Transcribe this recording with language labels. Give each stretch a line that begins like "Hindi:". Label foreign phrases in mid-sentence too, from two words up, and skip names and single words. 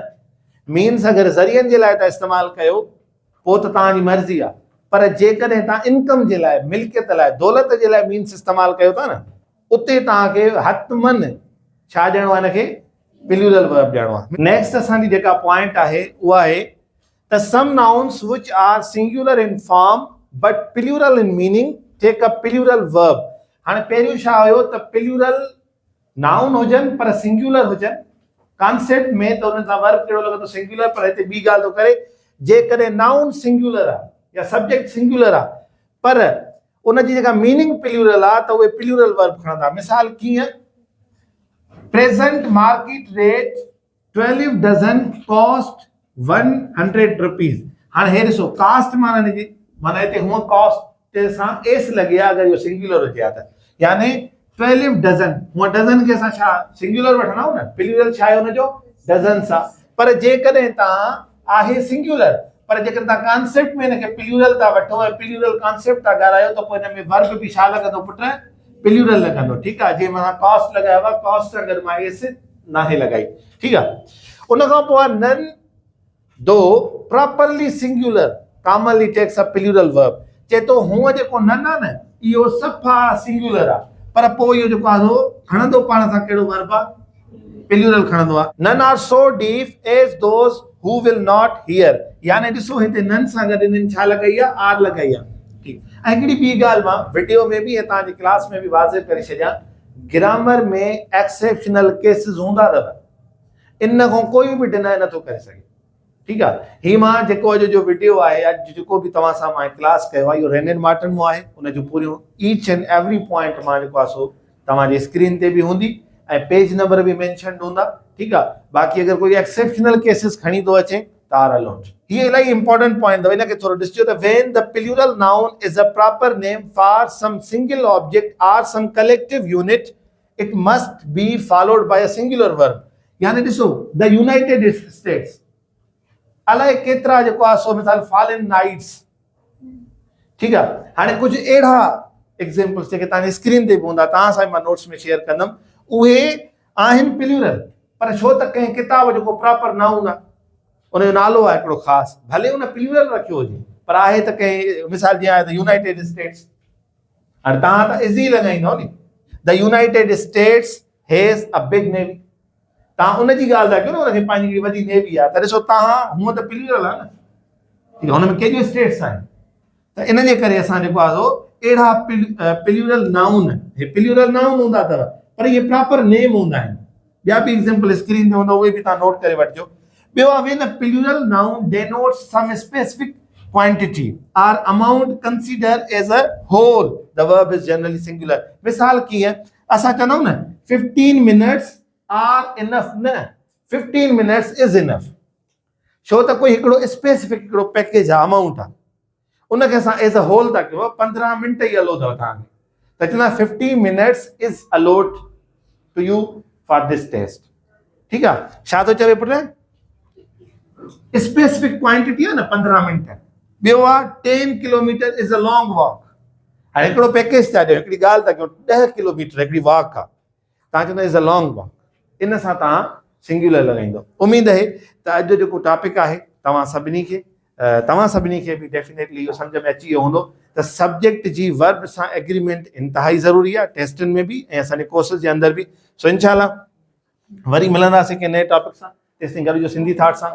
Sindhi: मीन्स अगरि ज़रियनि जे लाइ तव्हां इस्तेमालु कयो पोइ त तव्हांजी मर्ज़ी आहे, पर जेकॾहिं तव्हां इनकम जे लाइ, मिल्कियत लाइ, दौलत जे लाइ मीन्स इस्तेमालु कयो था न, उते तव्हांखे हतमन छा ॾियणो आहे, हिनखे
English: plural verb
Sindhi: ॾियणो आहे. नेक्स्ट असांजी जेका पॉइंट आहे उहा आहे त
English: some nouns which are singular in form but plural in meaning take a plural verb.
Sindhi: हाणे पहिरियों छा हुयो त
English: plural noun
Sindhi: हुजनि पर सिंगुलर हुजनि कॉन्सेप्ट में, त हुन सां वर्ब कहिड़ो लॻंदो, सिंगुलर. पर हिते ॿी ॻाल्हि थो करे, जेकॾहिं नाउन सिंगुलर आहे या सब्जेक्ट सिंगुलर आहे पर उन जी जेका मीनिंग प्लूरल आहे त उहे
English: plural verb
Sindhi: खणंदा। मिसाल कीअं,
English: present market rate 12 dozen cost 100 rupees.
Sindhi: हाणे हे ॾिसो कास्ट माना जी माना हिते हूअं कॉस्ट सां एस लॻे आहे अगरि इहो सिंगुलर हुजे हा त, यानी 12 डज़न, हूअं डज़न खे असां छा सिंगुलर वठंदा आहियूं न, प्लूरल छा आहे हुनजो डज़न सां। पर जेकॾहिं तव्हां आहे सिंगुलर पर जेकर तव्हां कॉन्सेप्ट में हिनखे प्लूरल था वठो ऐं
English: plural concept
Sindhi: था ॻाल्हायो त पोइ हिन में वर्ब बि छा लॻंदो पुट, प्लूरल लॻंदो। ठीकु आहे, जीअं मां कॉस्ट लॻायो आहे, कॉस्ट सां गॾु मां एस नाहे लॻाई। ठीकु आहे, उन खां पोइ आहे
English: none though properly singular commonly takes a plural verb. चए थो हूअं जेको नन आहे न इहो सफ़ा सिंगुलर आहे, पर पोइ इहो जेको आहे खणंदो पाण सां कहिड़ो वर्ब आहे, प्लूरल खणंदो आहे। none are so deep as those who will not hear,
Sindhi: यानी ॾिसो हिते नन सां गॾु इन्हनि छा लॻाई आहे, आर लॻाई आहे। ठीकु। ऐं हिकिड़ी ॿी ॻाल्हि मां वीडियो में बि ऐं तव्हांजी क्लास में बि वाज़िह करे छॾियां, ग्रामर में
English: exceptional cases
Sindhi: हूंदा अथव, इन खां कोई बि डिनाय नथो करे सघे। ठीकु आहे, हीअ मां जेको अॼु जो वीडियो आहे, अॼु जेको बि तव्हां सां मां क्लास कयो आहे, इहो रेनेन मार्टन मां आहे। उनजो पूरियूं
English: each and every point
Sindhi: मां जेको आहे सो तव्हांजी स्क्रीन ते बि हूंदी ऐं पेज नंबर बि मेंशन हूंदा। ठीकु आहे, बाक़ी अगरि कोई
English: exceptional cases
Sindhi: खणी थो अचे त
English: are allowed.
Sindhi: हीअ इलाही
English: important point
Sindhi: अथव, हिनखे थोरो ॾिसिजो त
English: when the plural noun is a proper name for some single object or some collective unit it must be followed by a singular verb.
Sindhi: यानी ॾिसो द यूनाइटेड स्टेट्स, अलाए केतिरा जेको आहे सो मिसाल फॉलन नाइट्स। ठीकु आहे, हाणे कुझु अहिड़ा एग्जाम्पल्स जेके तव्हांजी स्क्रीन ते बि हूंदा, तव्हां सां मां नोट्स में शेयर कंदुमि, उहे आहिनि प्लूरल, पर छो त कंहिं किताब जेको
English: proper noun
Sindhi: आहे उनजो नालो आहे हिकिड़ो ख़ासि, भले उन प्लूरल रखियो हुजे पर आहे त कंहिं, मिसाल जीअं आहे त यूनाइटेड स्टेट्स। हाणे तव्हां त इज़ी लॻाईंदव नी,
English: the United States has a big navy,
Sindhi: तव्हां उनजी ॻाल्हि था कयो न, उनखे पंहिंजी वॾी नेवी आहे, त ॾिसो तव्हां हूअं त प्लूरल आहे न, ठीकु आहे, हुन में केॾियूं स्टेट्स आहिनि, त इन जे करे असां जेको आहे अहिड़ा
English: plural noun,
Sindhi: हे
English: plural noun
Sindhi: हूंदा अथव पर इहे
English: proper name
Sindhi: हूंदा आहिनि। ॿिया बि एग्जाम्पल स्क्रीन ते हूंदो, उहे बि तव्हां नोट करे वठिजो। ॿियो आहे
English: when a plural noun denotes some specific quantity or amount considered as a whole the verb is generally singular.
Sindhi: मिसाल कीअं, असां चवंदा आहियूं न
English: 15 minutes are enough, no 15 minutes is enough,
Sindhi: छो त कोई हिकिड़ो स्पेसिफिक हिकिड़ो पैकेज आहे, अमाउंट आहे, उनखे असां
English: as a whole
Sindhi: था कयूं, 15 मिंट ई अलो अथव तव्हांखे, त चवंदा
English: 15 minutes is allotted to you for this test.
Sindhi: ठीकु आहे, छा थो चवे पुट,
English: specific quantity
Sindhi: आहे न 15 मिंट। ॿियो आहे
English: 10 kilometer is a long walk,
Sindhi: हाणे हिकिड़ो पैकेज था ॾियो, हिकिड़ी ॻाल्हि था कयूं, 10 किलोमीटर हिकिड़ी वॉक आहे, तव्हां चवंदा
English: is a long walk,
Sindhi: इन सां तव्हां सिंगुलर लॻाईंदो। उमेद आहे त अॼु जो जेको टॉपिक आहे तव्हां सभिनी खे बि डेफिनेटली इहो सम्झ में अची वियो हूंदो त सब्जेक्ट जी वर्ब सां एग्रीमेंट इंतिहाई ज़रूरी आहे, टेस्टनि में बि ऐं असांजे कोर्सिस जे अंदरि बि। सो इंशाल्लाह वरी मिलंदासीं कंहिं नए टॉपिक सां, तेसिताईं गॾिजो सिंधी थाट सां।